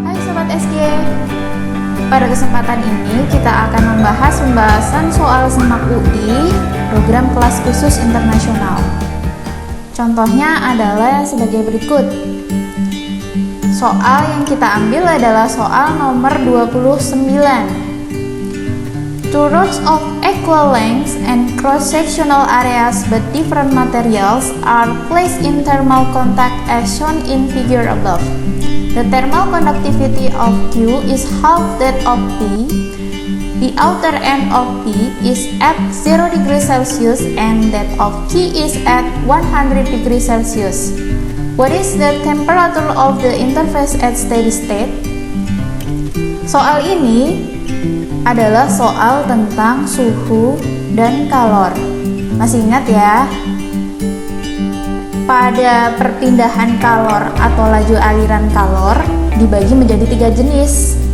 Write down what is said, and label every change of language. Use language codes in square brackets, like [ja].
[id] Sobat SG, pada kesempatan ini kita akan membahas pembahasan soal SMAK UI program kelas khusus internasional. Contohnya adalah sebagai berikut. Soal yang kita ambil adalah soal nomor 29. [en] Two rods of equal length and cross-sectional areas but different materials are placed in thermal contact as shown in figure above. The thermal conductivity of Q is half that of P. The outer end of P is at 0 degrees Celsius and that of Q is at 100 degrees Celsius. What is the temperature of the interface at steady state? [id] Soal ini adalah soal tentang suhu dan kalor. Masih ingat ya? Pada perpindahan kalor atau laju aliran kalor dibagi menjadi 3 jenis.